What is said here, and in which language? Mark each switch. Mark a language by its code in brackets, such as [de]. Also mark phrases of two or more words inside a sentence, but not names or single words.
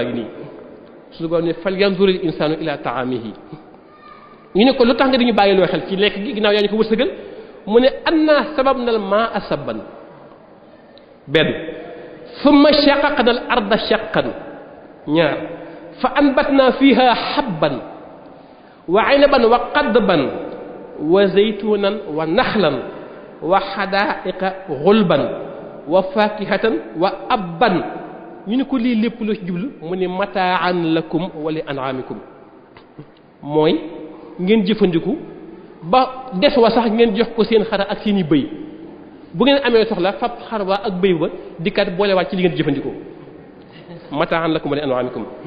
[wo] gi nii suñu borom ne fal [ar] ينظر الإنسان إلى طعامه [wo] ñu ne ko lu tax nga dañu bàyyi loo xel ci lekk gi ginnaaw yaa ñu ko wërsëgal mu ne [ar] أنا صببنا الماء صبا benn ثم شققنا الأرض شقا ñaar فأنبتنا فيها حبا و عنبا و قضبا و زيتونا و نخلا و حدائق غلبا و فاكهة و أبا [wo] ñu ne ko lii lépp la ci jublu mu ne [ar] متاعا لكم و لأنعامكم [wo] mooy ngeen jëfandiku ba des wa sax ngeen jox ko seen xara ak seeni bëy bu ngeen amee soxla fab xar waa ak bëy ba dikkat boolewaat ci li ngeen jëfandikoo [ar] متاعا لكم و لأنعامكم